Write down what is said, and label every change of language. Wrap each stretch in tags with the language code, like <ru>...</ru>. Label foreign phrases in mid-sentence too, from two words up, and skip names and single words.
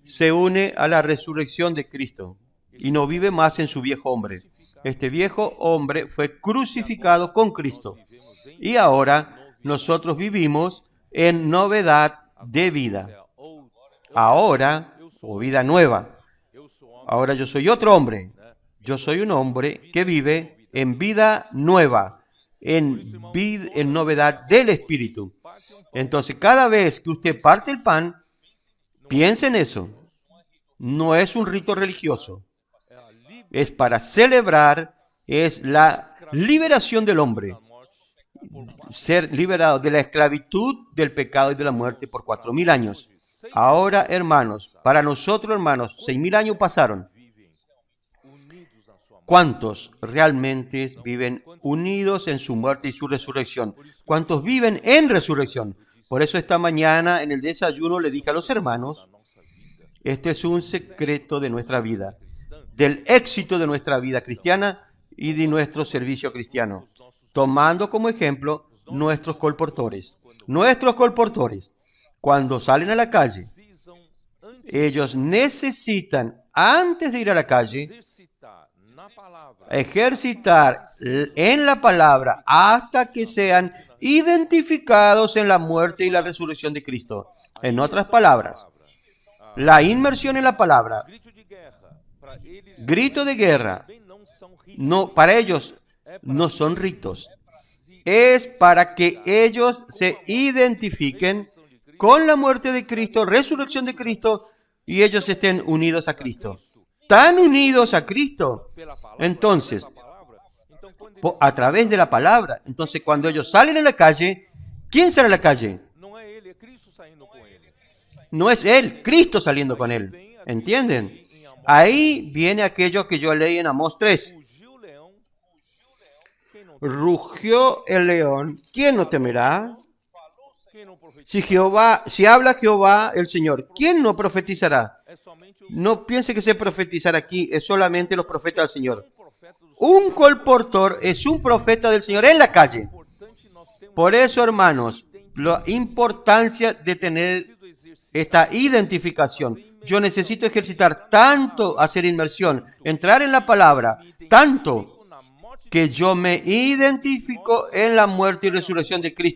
<es>se une a la resurrección de Cristo y no vive más en su viejo hombre. Este viejo hombre fue crucificado con Cristo y ahora nosotros vivimos en novedad de vida.</es> <pt>ou</pt> <es>Ahora, o vida nueva.</es> <pt>eu sou homem,</pt> <es>Ahora yo soy otro hombre. Yo soy un hombre que vive en vida nueva, en novedad del Espíritu. Entonces, cada vez que usted parte el pan, piense en eso. No es un rito religioso.</es> <pt>é a livre</pt> <es>Es para celebrar, es la liberación del hombre.</es> <pt>da morte</pt> <es>Ser liberado de la esclavitud, del pecado y de la muerte por 4.000 años. Ahora, hermanos, para nosotros, hermanos, 6.000 años pasaron.</es> <pt>vivem unidos na sua morte.</pt> <es>¿Cuántos realmente viven unidos en su muerte y su resurrección? ¿Cuántos viven en resurrección? Por eso esta mañana en el desayuno le dije a los hermanos,</es> <pt>Nossa vida</pt> <es>este es un secreto de nuestra vida, del éxito de nuestra vida cristiana y de nuestro servicio cristiano, tomando como ejemplo nuestros colportores. Nuestros colportores, cuando salen a la calle,</es> <pt>precisam antes</pt> <es>ellos necesitan, antes de ir a la calle,</es> <pt>exercitar na palavra</pt> <es>ejercitar en la palabra hasta que sean identificados en la muerte y la resurrección de Cristo. En otras palabras, la inmersión en la palabra,</es> <pt>grito de guerra para eles</pt> <es>grito de guerra,</es> <pt>também não são ritos.</pt> <es>no, para ellos no son ritos. Es para que ellos se identifiquen con la muerte de Cristo, resurrección de Cristo, y ellos estén unidos a Cristo. Tan unidos a Cristo.</es> <pt>Pela palavra,</pt> <es>Entonces,</es> <pt>pela palavra. Então, quando</pt> <es>a través de la palabra. Entonces, cuando ellos salen a la calle, ¿quién sale a la calle?</es> <pt>não é ele, é Cristo saindo com ele.</pt> <es>No es él, Cristo saliendo con él. ¿Entienden? Ahí viene aquello que yo leí en Amós 3.</es> <pt>Fugiu o leão, quem não,</pt> <es>Rugió el león, ¿quién no temerá?</es> <pt>quem não profetiza?</pt> <es>Si habla Jehová el Señor, ¿quién no profetizará?</es> <pt>É somente os</pt> <es>No piense que se profetizar aquí es solamente los profetas del Señor.</es> <pt>profetas do</pt> <es>Un colportor es un profeta del Señor en la calle.</es> <pt>importante nós</pt> <es>Por eso, hermanos, la importancia de tener esta identificación. Yo necesito ejercitar tanto, hacer inmersión, entrar en la palabra, tanto que yo me identifico en la muerte y resurrección de Cristo.</es>